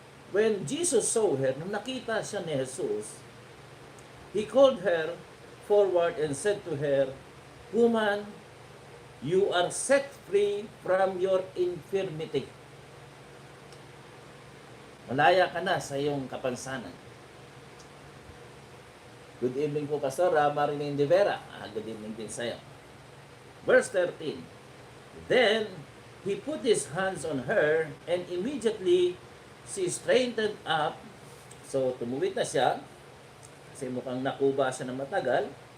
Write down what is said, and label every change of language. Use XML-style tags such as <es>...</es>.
<en>When Jesus saw her,</en> <tl>nung nakita siya ni Jesus,</tl> <en>He called her forward and said to her, Woman, you are set free from your infirmity.</en> <tl>Malaya ka na sa iyong kapansanan.</tl> <en>Good evening po, Pastor Marilyn de Vera. Good evening</en> <tl>din sa'yo.</tl> <en>Verse 13. Then, He put His hands on her, and immediately, she straightened up.</en> <tl>So, tumuwid na siya. Kasi mukhang nakuba siya ng matagal.</tl>